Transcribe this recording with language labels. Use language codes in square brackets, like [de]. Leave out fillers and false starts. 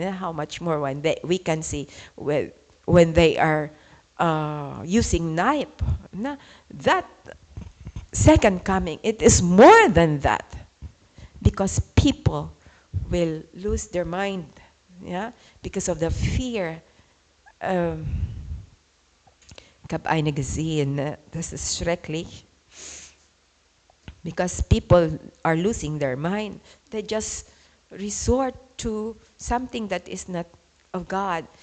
[en] How much more when we can see when they are using knife. That second coming, it is more than that. Because people will lose their mind, yeah, because of the fear. [de] Ich habe eine gesehen, das ist schrecklich. [en] Because people are losing their mind. They just resort to something that is not of God.